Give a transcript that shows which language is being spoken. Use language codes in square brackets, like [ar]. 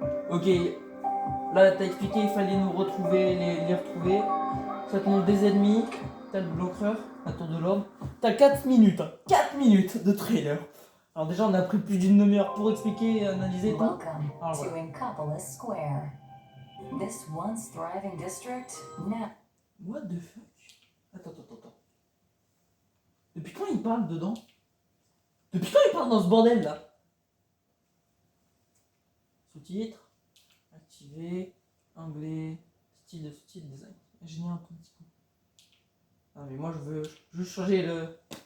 [fr] Ok, là t'as expliqué il fallait nous retrouver, les retrouver. Ça te montre des ennemis, t'as le bloqueur, la tour de l'ordre. T'as 4 minutes, 4 minutes de trailer. Alors déjà on a pris plus d'une demi-heure pour expliquer et analyser tout. Alors, voilà. [en] This once thriving district now. What the fuck? [fr] Attends. Depuis quand il parle dedans? Depuis quand il parle dans ce bordel là? Sous-titres. Activer. Anglais. Style de sous-titres. Design. Ingénieur un tout petit peu. Ah mais moi je veux juste changer le.